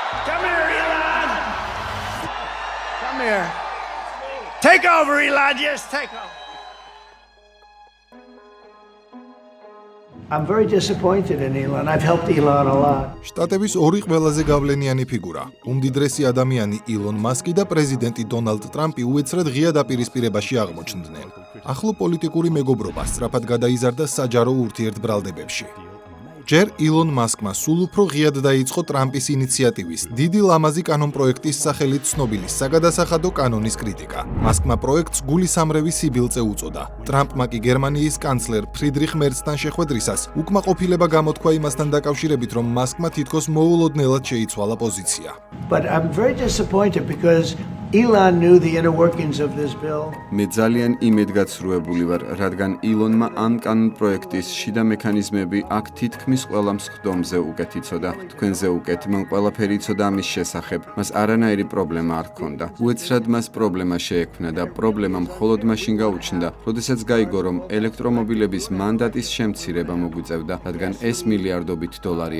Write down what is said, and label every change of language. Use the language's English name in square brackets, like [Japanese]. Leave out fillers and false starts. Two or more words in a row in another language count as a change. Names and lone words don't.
[English] Come here, Elon. Come here. Take over, Elon. Just take over. I'm very disappointed in Elon. I've helped Elon a lot. [Georgian] შტატების ორი ყველაზე გავლენიანი ფიგურა, უმდიდრესი ადამიანი ილონ მასკი და პრეზიდენტი დონალდ ტრამპი უეცრად ღია დაპირისპირებაში აღმოჩნდნენ. ახლო პოლიტიკური მეგობრობა სწრაფად გადაიზარდა საჯარო ურთიერთბრალდებებში. ჯერ ილონ მასკმა სულ უფრო ღიად დაიწყო ტრამპის ინიციატივის, დიდი ლამაზი კანონპროექტის სახელით ცნობილი საგადასახადო კანონის კრიტიკა. მასკმა პროექტს გულისამრევი სიბილწე უწოდა. ტრამპმა კი გერმანიის კანცლერ ფრიდრიხ მერცთან შეხვედრისას უკმაყოფილება გამოთქვა იმასთან დაკავშირებით, რომ მასკმა თითქოს მოულოდნელად შეიცვალა პოზიცია. [English] But I'm very disappointed because Elon knew the inner workings of this bill. [Georgian] მე ძალიან იმედგაცრუებული ვარ, რადგან ილონმა ამ კანონპროექტის შიდა მექანიზმები აქ თითქმის ყველა მსხდომზე უკეთ იცოდა. თქვენზე უკეთ მან ყველაფერი იცოდა ამის შესახებ. მას არანაირი პრობლემა არ ჰქონდა. უეცრად მას პრობლემა შეექმნა და პრობლემა მხოლოდ მაშინ გაუჩნდა, როდესაც გაიგო, რომ ელექტრომობილების მანდატის შემცირება მოგვიწევდა, რადგან ეს მილიარდობით დოლარია.